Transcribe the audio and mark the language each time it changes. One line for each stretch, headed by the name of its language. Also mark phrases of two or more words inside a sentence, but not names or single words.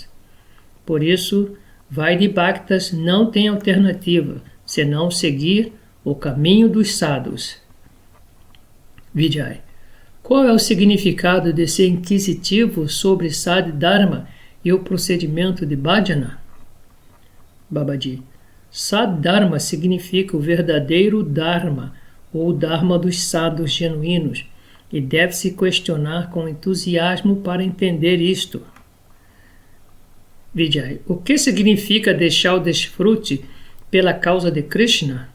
Portuguese: Por isso, Vaidhi-bhaktas não tem alternativa senão seguir o caminho dos sadhus. Vijay. Qual é o significado de ser inquisitivo sobre Sadh-dharma e o procedimento de bhajana? Babaji. Sadh-dharma significa o verdadeiro dharma, ou dharma dos sadhus genuínos, e deve-se questionar com entusiasmo para entender isto. Vijay. O que significa deixar o desfrute pela causa de Krishna?